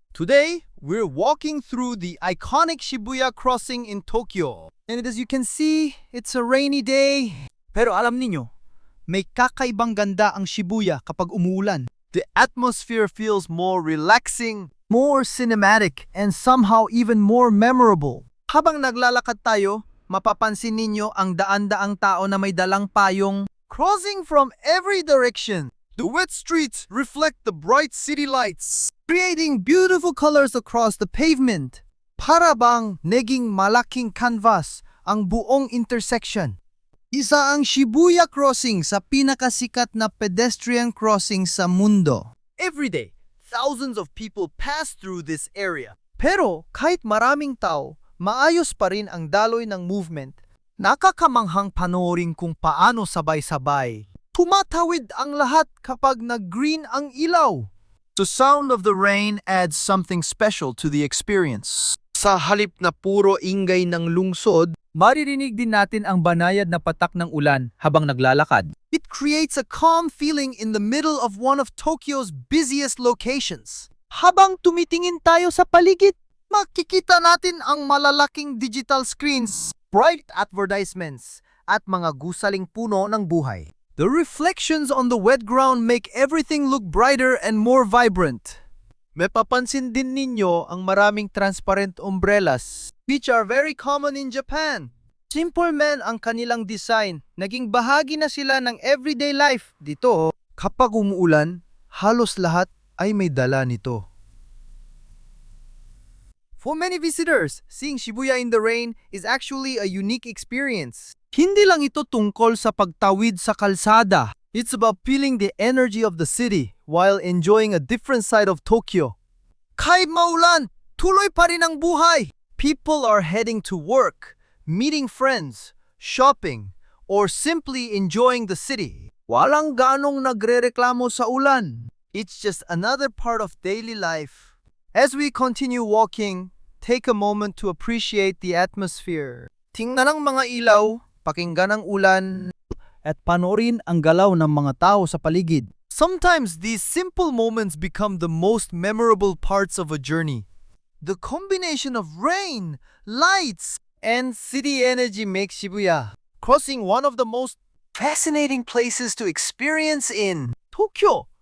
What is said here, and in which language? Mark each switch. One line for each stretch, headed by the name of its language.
English: Today, we're walking through the iconic Shibuya crossing in Tokyo. And as you can see, it's a rainy day.
Filipino: Pero alam niyo, may kakaibang ganda ang Shibuya kapag umuulan.
English: The atmosphere feels more relaxing, more cinematic, and somehow even more memorable.
Filipino: Habang naglalakad tayo, mapapansin ninyo ang daan-daang tao na may dalang payong
English: crossing from every direction. The wet streets reflect the bright city lights, creating beautiful colors across the pavement.
Filipino: Para bang naging malaking canvas ang buong intersection. Isa ang Shibuya Crossing sa pinakasikat na pedestrian crossing sa mundo.
English: Every day, thousands of people pass through this area.
Filipino: Pero kahit maraming tao, maayos pa rin ang daloy ng movement. Nakakamanghang panoorin kung paano sabay-sabay tumatawid ang lahat kapag nag-green ang ilaw.
English: The sound of the rain adds something special to the experience.
Filipino: Sa halip na puro ingay ng lungsod, Maririnig din natin ang banayad na patak ng ulan habang naglalakad.
English: it creates a calm feeling in the middle of one of Tokyo's busiest locations.
Filipino: Habang tumitingin tayo sa paligid, makikita natin ang malalaking digital screens,
English: bright advertisements,
Filipino: at mga gusaling puno ng buhay.
English: The reflections on the wet ground make everything look brighter and more vibrant.
Filipino: Mapapansin din ninyo ang maraming
English: transparent umbrellas, which are very common in Japan.
Filipino: Simple man ang kanilang design, naging bahagi na sila ng everyday life dito. Kapag umuulan, halos lahat ay may dala nito.
English: For many visitors, seeing Shibuya in the rain is actually a unique experience.
Filipino: Hindi lang ito tungkol sa pagtawid sa kalsada.
English: It's about feeling the energy of the city while enjoying a different side of Tokyo.
Filipino: Kahit maulan, tuloy pa rin ang buhay.
English: People are heading to work, meeting friends, shopping, or simply enjoying the city.
Filipino: Walang ganong nagrereklamo sa ulan.
English: It's just another part of daily life. As we continue walking, take a moment to appreciate the atmosphere.
Filipino: Tingnan ang mga ilaw, pakinggan ang ulan, At panoorin ang galaw ng mga tao sa paligid.
English: Sometimes these simple moments become the most memorable parts of a journey. The combination of rain, lights, and city energy makes Shibuya crossing one of the most fascinating places to experience in Tokyo.